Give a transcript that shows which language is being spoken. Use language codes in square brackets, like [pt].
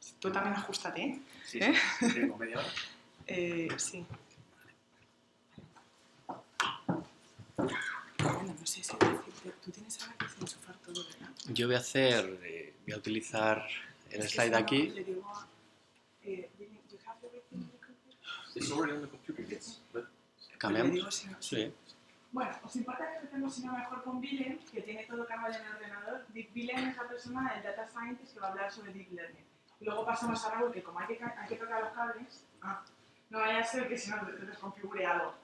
[es] Tú también ajustate, ¿eh? Sí, sí. ¿Tengo media hora? Sí. Bueno, no sé si decirte, tú tienes ahora que enchufar todo, ¿verdad? Yo voy a utilizar el slide aquí. Le digo a... [en] you have everything in the computer? It's already on the computer, yes. But [es] Le Cambiamos. digo si no. Sí. Bueno, ¿os importa que empecemos si no mejor con Willem, que tiene todo cargado en el ordenador? Willem es la persona del Data Scientist que va a hablar sobre Deep Learning. Y luego pasamos a Raúl, que como hay que tocar los cables, no vaya a ser que si no desconfigure algo.